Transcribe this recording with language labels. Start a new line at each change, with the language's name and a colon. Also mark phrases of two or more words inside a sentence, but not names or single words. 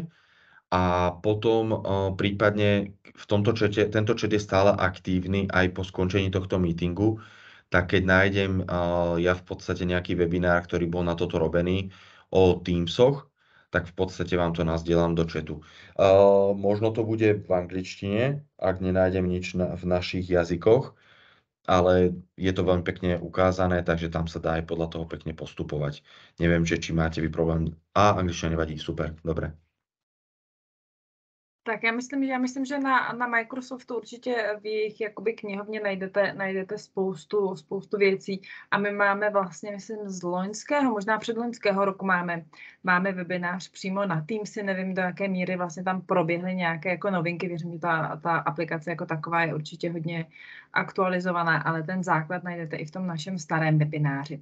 Slovak: A potom prípadne v tomto čete, tento chat je stále aktívny aj po skončení tohto meetingu, tak keď nájdem ja v podstate nejaký webinár, ktorý bol na toto robený o Teamsoch, tak v podstate vám to nazdielam do chatu. Možno to bude v angličtine, ak nenájdem nič v našich jazykoch, ale je to veľmi pekne ukázané, takže tam sa dá aj podľa toho pekne postupovať. Neviem, či máte vy problém. Angličtina nevadí, super, dobre.
Czech: Tak já myslím, že na Microsoftu určitě v jejich jakoby knihovně najdete spoustu věcí a my máme vlastně, myslím, z loňského, možná předloňského roku máme webinář přímo na Teamsy, nevím, do jaké míry vlastně tam proběhly nějaké jako novinky, věřím, že ta aplikace jako taková je určitě hodně aktualizovaná, ale ten základ najdete i v tom našem starém webináři.